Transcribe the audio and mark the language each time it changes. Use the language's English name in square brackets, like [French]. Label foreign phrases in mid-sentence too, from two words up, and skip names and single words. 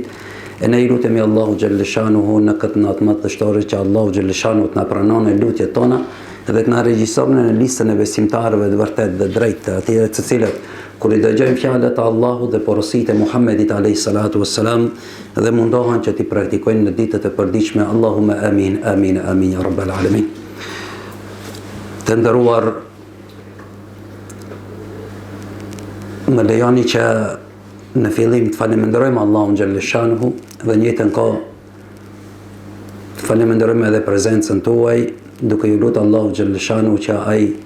[Albanian] E ne i lutemi Allahu [Arabic] جل شأنه [Albanian] në këtë natë më të shtorit që Allahu [Arabic] جل شأنه [Albanian] të na pranon lutjet tona dhe të na regjistron në listën e besimtarëve të vërtet dhe drejtë, atyre të cilët kur i dëgjojnë fjalët e Allahut dhe porositë e Muhammedit [Arabic] عليه الصلاة والسلام [Albanian] dhe mundohen që t'i praktikojnë në ditët e përditshme. [Arabic] اللهم آمين آمين آمين يا رب العالمين. [Albanian] Të nderuar, më lejoni që në fillim të falenderojmë Allahun [Arabic] جل شأنه [Albanian] dhe në njëjtën kohë të falenderojmë edhe prezencën tuaj, duke ju lutur Allahu [Arabic] جل شأنه [Albanian] që ai